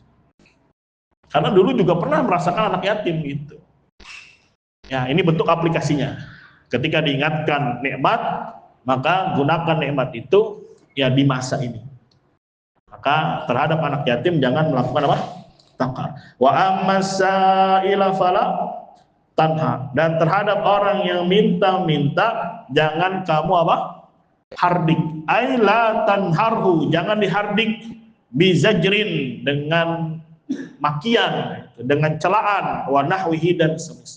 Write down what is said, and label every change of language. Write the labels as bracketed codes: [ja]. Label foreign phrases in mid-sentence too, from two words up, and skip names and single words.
[id] Karena dulu juga pernah merasakan anak yatim gitu. Ya, ini bentuk aplikasinya. Ketika diingatkan nikmat, maka gunakan nikmat itu ya di masa ini. Maka terhadap anak yatim jangan melakukan apa? [ar] Tangkar. وأما السائل فلا تنهر. [id] Dan terhadap orang yang minta-minta jangan kamu apa? Hardik. [ar] أي لا تنهره, [id] jangan dihardik bizajrin, dengan makian, dengan celaan, [ar] ونحوه [id] dan semisal.